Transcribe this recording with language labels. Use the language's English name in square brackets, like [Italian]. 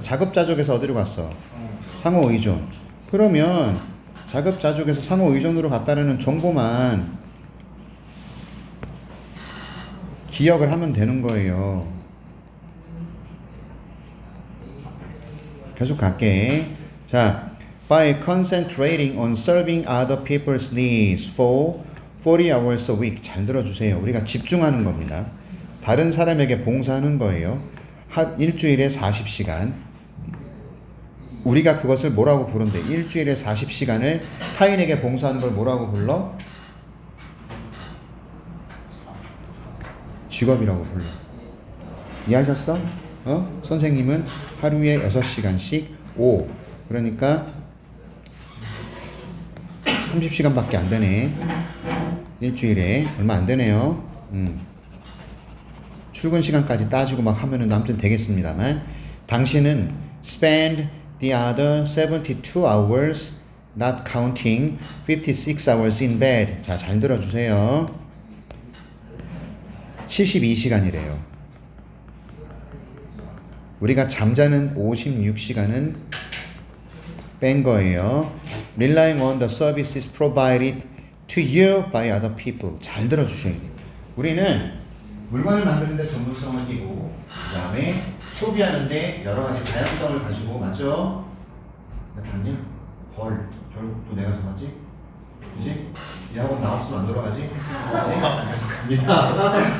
[Korean] 자급자족에서 어디로 갔어? 상호의존. 그러면 자급자족에서 상호의존으로 갔다는 정보만 기억을 하면 되는 거예요. 계속 갈게. [English] 자, by concentrating on serving other people's needs for 40 hours a week. [Korean] 잘 들어주세요. 우리가 집중하는 겁니다. 다른 사람에게 봉사하는 거예요. 일주일에 40시간. 우리가 그것을 뭐라고 부른대? 일주일에 40시간을 타인에게 봉사하는 걸 뭐라고 불러? 직업이라고 불러. 이해하셨어? 선생님은 하루에 6시간씩 5. 그러니까 30시간밖에 안 되네. 일주일에 얼마 안 되네요. 출근 시간까지 따지고 막 하면은 아무튼 되겠습니다만, 당신은 [English] spend the other 72 hours not counting 56 hours in bed. [Korean] 자, 잘 들어주세요. 72시간이래요. 우리가 잠자는 56시간은 뺀 거예요. [English] Relying on the services provided to you by other people. [Korean] 잘 들어주셔야 돼요. 우리는 물건을 만드는데 전문성을 띠고, 그 다음에 소비하는데 여러 가지 다양성을 가지고, 맞죠? 나 봤냐? 결국 또 내가 잡았지? 그지? 이 학원 나왔으면 안 돌아가지? 그지? 계속 갑니다.